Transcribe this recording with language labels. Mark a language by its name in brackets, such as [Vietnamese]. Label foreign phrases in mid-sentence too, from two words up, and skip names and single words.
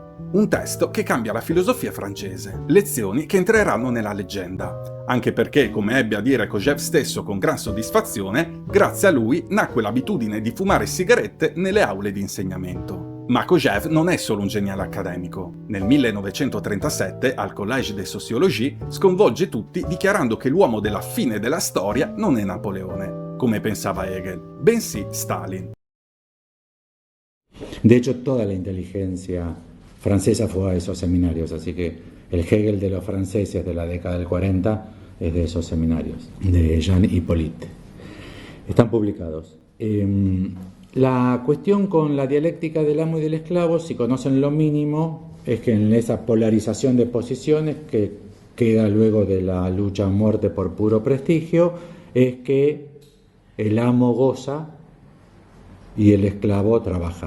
[Italian] Un testo che cambia la filosofia francese, lezioni che entreranno nella leggenda, anche perché, come ebbe a dire Kojève stesso con gran soddisfazione, grazie a lui nacque l'abitudine di fumare sigarette nelle aule di insegnamento. Ma Kojève non è solo un geniale accademico. Nel 1937, al Collège de Sociologie, sconvolge tutti dichiarando che l'uomo della fine della storia non è Napoleone, come pensava Hegel, bensì Stalin. [Spanish] De hecho, toda la inteligencia francesa fue a esos seminarios, así que el Hegel de los franceses de la década del 40 es de esos seminarios, de Jean Hippolyte. Están publicados. La cuestión con la dialéctica del amo y del esclavo, si conocen lo mínimo, es que en esa polarización de posiciones que queda luego de la lucha a muerte por puro prestigio, es que el amo goza y el esclavo trabaja.